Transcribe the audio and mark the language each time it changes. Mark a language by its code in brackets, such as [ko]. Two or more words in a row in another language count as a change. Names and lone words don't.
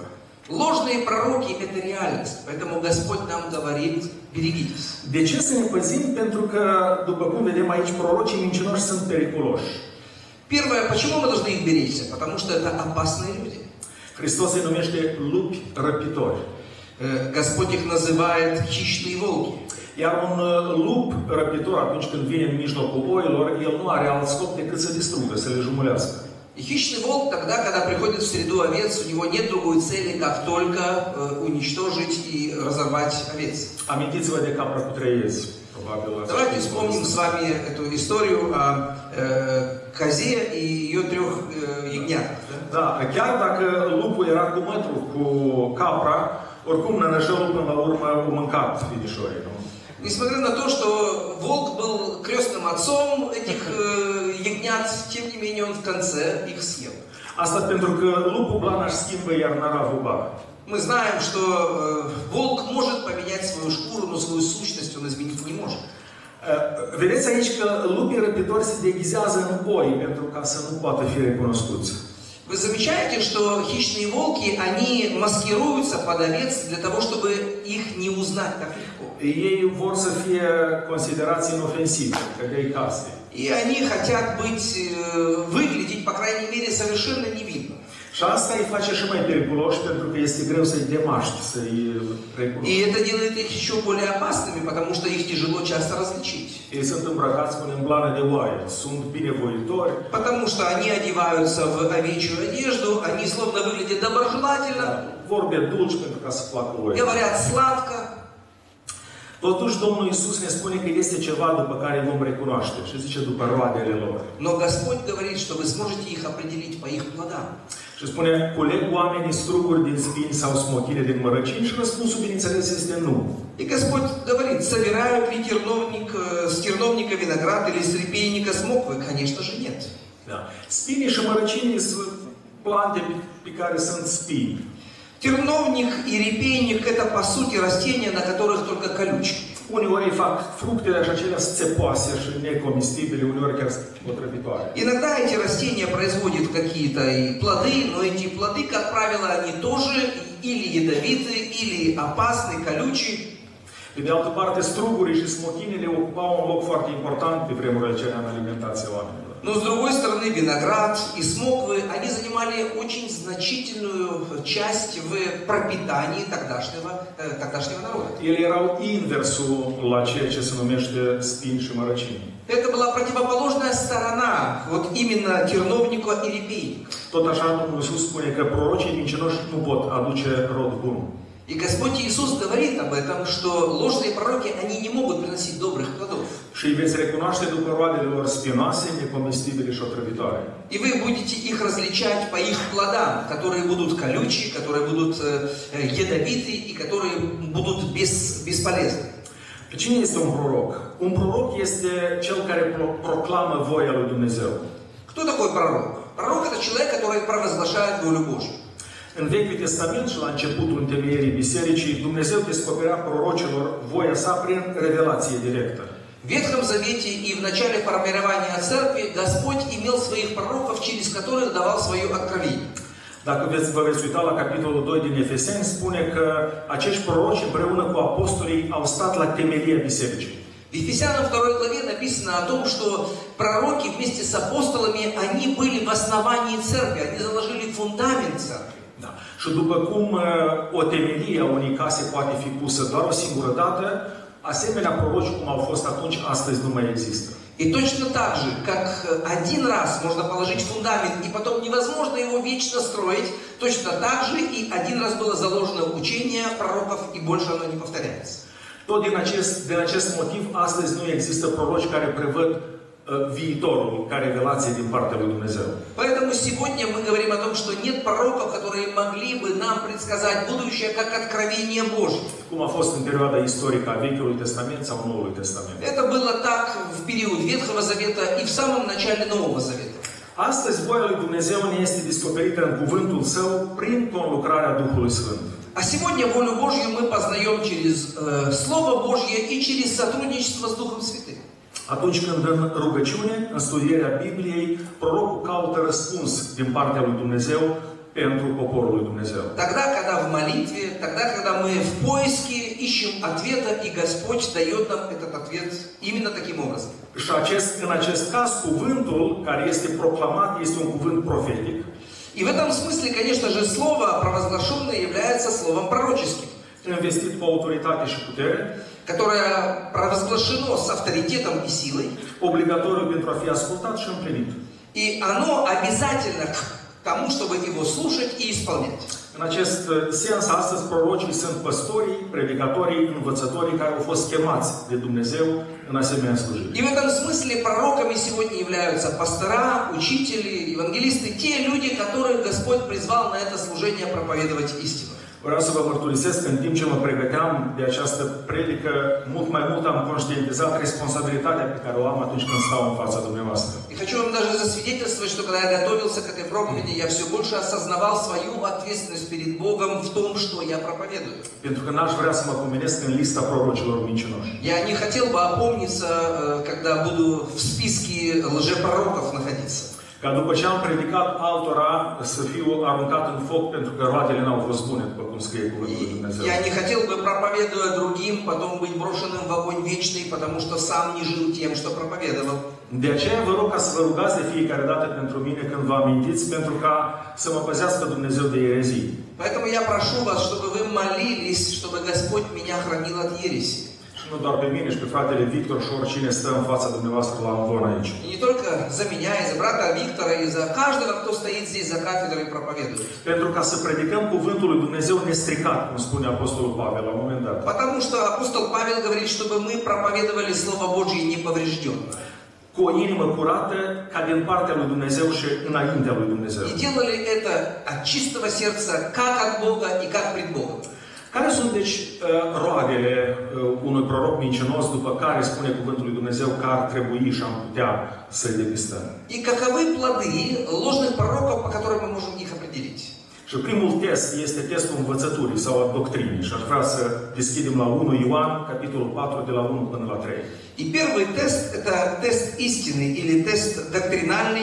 [ru] Ложные пророки – это реальность, поэтому Господь нам говорит, берегитесь. [ro] De ce să ne păzim? Pentru că, după cum vedem aici, prorocii mincinoși sunt periculoși. [ru] Первое, почему мы должны их беречься? Потому что это опасные люди. [ro] Hristos îi numește lupi răpitori. [ru] Господь их называет хищные волки. [ro] Iar un lup răpitor, atunci când vine în mijlocul oilor, el nu are alt scop decât să distrugă, să le jumulească. [ru] И хищный волк тогда, когда приходит в среду овец, у него нет другой цели, как только уничтожить и разорвать овец. [ro] Amintiți-vă de capra cu 3 iezi. Probabil. [ru] Давайте вспомним с вами эту историю о козе и ее 3 ягнятах. [ro] Da, chiar dacă lupul era cu mătru cu capra, oricum nănăjelul până la urmă a mâncat finișorii, nu? [ru] Nесмотря на то, что волк был крестным отцом этих ягнят, тем не менее он в конце их съел. [ro] Asta pentru că lupul blana își schimbă, iar năravul ba. [ru] Мы знаем, что волк может поменять свою шкуру, но свою сущность он изменить не может. [ro] Vedeți aici că lupii răpitori se deghizează în oi pentru ca să nu poată fi recunoscuți. [ru] Вы замечаете, что хищные волки, они маскируются под овец для того, чтобы их не узнать так легко. [ro] Ei vor să fie considerați inofensivi, că de-i case. [ru] И они хотят выглядеть, по крайней мере, совершенно невинно. [ro] Și asta îi face și mai periculoși, pentru că este greu să-i demaști, să-i recunoști. [ru] И это делает их еще более опасными, потому что их tяжело часто различить. [ro] Ei sunt îmbrăcați cu îmblană de oaie, sunt binevoitori. [ru] Потому что они одеваются в овечью одежду, они словно выглядят доброжелательно. [ro] Vorbe dulci pentru ca să placă oile. [ru] Говорят сладко. [ro] Totuși, Domnul Iisus ne spune că este ceva după care vom recunoaște. Și zice, după roadele lor. [ru] Но Господь говорит, что вы сможете их определить по их плодам. [ro] Și spune, culeg oamenii struguri din spini sau smochine din mărăcini? Și răspunsul, bineînțeles, este nu. [ru] И Господь говорит, собирают ли с терновника виноград или с репейника смоквы? Конечно же нет. [ro] Da. Spinii și mărăcinii sunt plante pe care sunt spini. [ru] Терновник и репейник – это, по сути, растения, на которых только колючки. [ro] Uneori fac fructele și acelea țepoase și necomestibile, uneori chiar otrăvitoare. [ru] Иногда эти растения производят какие-то плоды, но эти плоды, как правило, они тоже или ядовиты, или опасны, колючие. [ro] Pe de altă parte, strugurii și smochinile ocupau un loc foarte important pe vremurile acelea în alimentația oamenilor. [ru] Но с другой stороны, виноград и смоквы, они занимали очень значительную часть в пропитании тогдашнего народа. [ro] Ele erau inversul la ceea ce se numește spini și mărăcini. [ru] Это была противоположная сторона вот именно терновника и репейника. [ro] Tot așa, Domnul Iisus spune că prorocii mincinoși nu pot aduce rod bun. [ru] И Господь Иисус говорит об этом, что ложные пророки, они не могут приносить добрых плодов. [ro] Și îi veți recunoaște după roadele lor spinoase, necomestibile și otrăvitoare. [ru] И вы будете их различать по их плодам, которые будут колючие, которые будут ядовитые и которые будут бесполезны. [ro] Cine este un proroc? Un proroc este cel care proclamă voia lui Dumnezeu. [ru] Кто такой пророк? Пророк – это человек, который провозглашает волю Божью. [ro] În Vechiul Testament și la începutul întemeierii bisericii, Dumnezeu descoperea prorocilor voia sa prin revelație directă. [ru] В Ветхом Завете и в начале формирования церкви Господь имел своих пророков, через которых давал свое откровение. [ro] Dacă vă veți uita la capitolul 2 din Efeseni, spune că acești proroci împreună cu apostolii au stat la temelia bisericii. [ru] В Ефесянам 2 главе написано о том, что пророки вместе с апостолами, они были в основании церкви, они заложили фундамент церкви. [ro] Da. Și după cum o temelie a unei case poate fi pusă doar o singură dată, asemenea proroci cum au fost atunci, astăzi nu mai există. [ru] И точно так же, как один раз можно положить фундамент, и потом невозможно его вечно строить, точно так же и один раз было заложено учение пророков, и больше оно не повторяется. [ro] Tot din acest motiv, astăzi nu există proroci care prevăd viitorul ca revelație din partea lui Dumnezeu. [ru] Поэтому сегодня мы говорим о том, что нет пророков, которые могли бы нам предсказать будущее как откровение Божье. [ro] Cum a fost în perioada istorică a Vechiului Testament sau Noului Testament. [ru] Это было так в период Ветхого Завета и в самом начале Нового Завета. [ro] Astăzi voia lui Dumnezeu ne este descoperită în cuvântul Său prin conlucrarea Duhului Sfânt. [ru] А сегодня волю Божью мы познаем через Слово Божье и через сотрудничество с Духом Святым. [ro] Atunci când în rugăciune, în studierea Bibliei, prorocul caută răspuns din partea lui Dumnezeu pentru poporul lui Dumnezeu. [ru] Тогда, когда в молитве, тогда, когда мы в поиске ищем ответа, и Господь дает нам этот ответ именно таким образом. [ro] Și în acest caz, cuvântul care este proclamat este un cuvânt profetic. [ru] И в этом смысле, конечно же, слово провозглашенное является словом пророческим. [ro] investit cu autoritate și putere, [ru] которое провозглашено с авторитетом и силой, [ro] obligatoriu pentru a fi ascultat și împlinit. [ru] и оно обязательно к тому, чтобы его слушать и исполнять. [ro] În acest sens, astăzi prorocii sunt păstorii, predicatorii, învățătorii care au fost chemați de Dumnezeu în asemenea slujiri. [ru] И в этом смысле пророками сегодня являются пастора, учители, евангелисты, те люди, которых Господь призвал на это служение проповедовать истину. [ro] Vreau să vă mărturisesc că în timp ce mă pregăteam de această predică, mult mai mult am conștientizat responsabilitatea pe care o am atunci când stau în fața dumneavoastră. [ru] И хочу вам даже засвидетельствовать, что когда я готовился к этой проповеди, я все больше осознавал свою ответственность перед Богом в том, что я проповедую. [ro] Pentru că n-aș vrea să mă pomenesc în lista prorocilor mincinoși. [ru] Я не хотел бы опомниться, когда буду в списке лжепророков находиться. [ro] Ca după ce am predicat altora să fiu aruncat în foc pentru că roadele n-au fost bune, după cum scrie cuvântul lui Dumnezeu. [ru] Я не хотел бы, проповедуя другим, потом быть брошенным в огонь вечный, потому что сам не жил тем, что проповедовал. [ro] De aceea vă rog ca să vă rugați de fiecare dată pentru mine când vă amintiți, pentru ca să mă păzească Dumnezeu de erezii. [ru] Поэтому я прошу вас, чтобы вы молились, чтобы Господь меня хранил от ереси. [ro] Și nu doar pe mine, și pe fratele Victor și oricine stă în fața dumneavoastră la amvon aici. [ru] И не только за меня, и за брата Виктора, и за каждого, кто стоит здесь за кафедрой и проповедует. [ro] Pentru ca să predicăm cuvântul lui Dumnezeu nestricat, cum spune Apostolul Pavel la un moment dat. [ru] Потому что апостол Павел говорит, чтобы мы проповедовали Слово Божье неповрежденно. [ro] Cu o inimă curată, ca din partea lui Dumnezeu și înaintea lui Dumnezeu. [ru] И делали это от чистого сердца, как от Бога и как пред Богом. [ro] Care sunt, deci, roadele unui proroc mincinos, după care spune cuvântul lui Dumnezeu că ar trebui și am putea să-i depistăm? [ru] И каковы плоды ложных пророков, по которым мы можем их определить? [ro] Și primul test este testul învățăturii sau a doctrinii. Și aș vrea să deschidem la 1 Ioan, capitolul 4, de la 1 până la 3. [ru] И первый тест – это тест истины или тест доктринальный.